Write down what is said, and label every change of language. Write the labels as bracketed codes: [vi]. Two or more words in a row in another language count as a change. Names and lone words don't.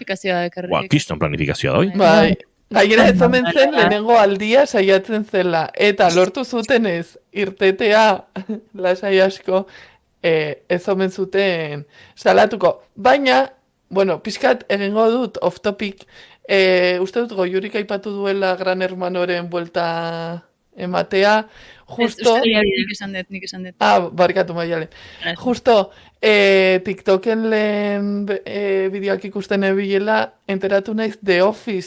[eu] Kiston planifikazioa da, bai? Gainera ez omen zen lehenengo aldia saiatzen zela, eta lortu zuten ez irtetea lasai asko ez omen zuten salatuko. Baina, pixkat egingo dut [en] off topic, [eu] uste dut Goiurik aipatu duela Gran Hermanoren buelta ematea, justo... Nik esan dut. Barkatu maiale. Justo, TikToken lehen bideoak ikusten ebilela, enteratu naiz The Office